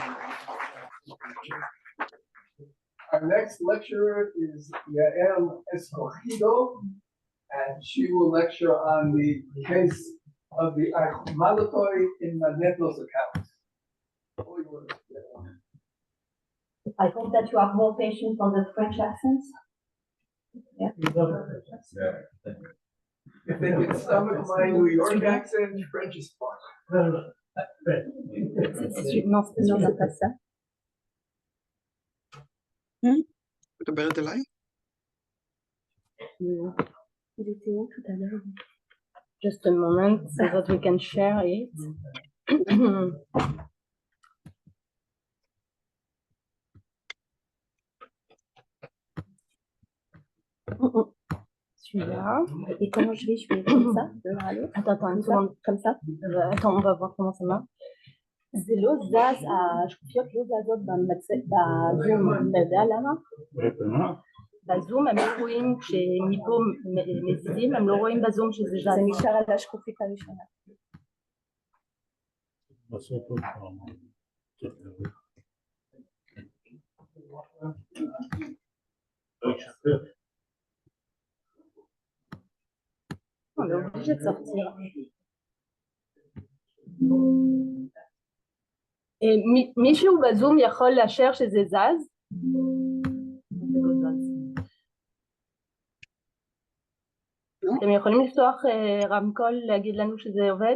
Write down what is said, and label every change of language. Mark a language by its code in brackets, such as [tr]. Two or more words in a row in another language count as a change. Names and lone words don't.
[en] Our next lecturer is Yael Escojido, and she will lecture on the case of the khmάλωτοι in Manetho's account. I hope that you are more patient on the French accents. Yeah. If they can stomach my New York accent, French is fun. [fr] Non, c'est pas ça. [he] את מדברת אליי? [fr] Il était où tout à l'heure? [en] Just a moment so that we can share it. [fr] Celui-là. Et comment je fais comme ça? Attends, une seconde, comme ça. Attends, on va voir comment ça marche. [he] זה לא זז, השקופיות לא זזות בזום, אתה יודע למה? בזום הם לא רואים שמפה מזיזים, הם לא רואים בזום שזה זז. זה נשאר על השקופית הראשונה. [fr] On est obligé de sortir. [he] מישהו בזום יכול לאשר שזה זז? אתם יכולים לפתוח רמקול להגיד לנו שזה עובד?